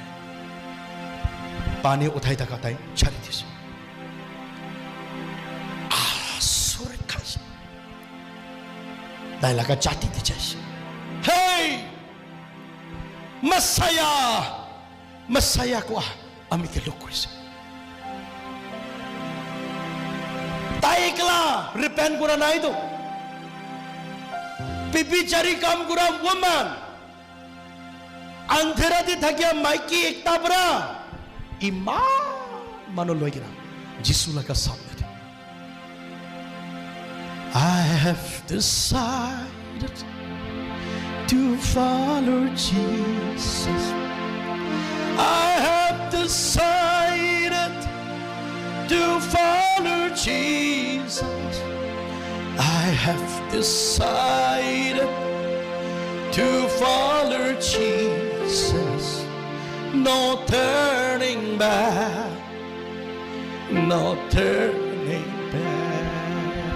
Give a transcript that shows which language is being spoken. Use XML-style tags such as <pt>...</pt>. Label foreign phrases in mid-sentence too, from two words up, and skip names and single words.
<nag>pani uthai taka tai chari dise sur khaise dai laga chati di jaise hey Messiah ko ami ke lok koise tai ekla repent kora nai to bibichari kam kora woman andhera di thakia maiki ekta bra iman mano loigina jisu laga samne</nag> <en>I have decided to follow Jesus I have decided to follow Jesus I have decided to follow Jesus no turning back no turning back</en>